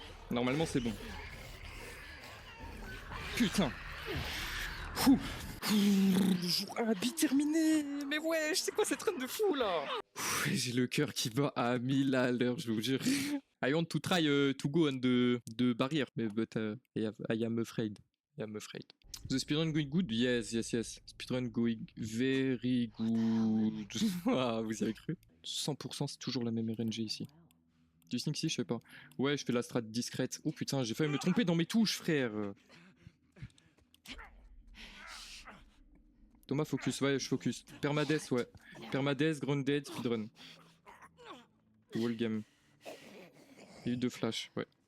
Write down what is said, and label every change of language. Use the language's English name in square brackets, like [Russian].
[French] Normalement c'est bon. Putain. Ouh. Jour 1 bit terminé. Mais ouais, c'est quoi cette run de fou là? J'ai le cœur qui bat à 1000 à l'heure, je vous jure. [English] I want to try to go on the barrier, but I am afraid. I am afraid. The speedrun going good? Yes, yes, yes. Speedrun going very good. [French] Ah, vous y avez cru? 100% c'est toujours la même RNG ici. Du think si, je sais pas. Ouais, je fais la strat discrète. Oh putain, j'ai failli me tromper dans mes touches, frère. Thomas, focus. Ouais, je focus. Permades, ouais. Permades, grounded, speedrun. Wall game. Il y a eu 2 flashs, ouais.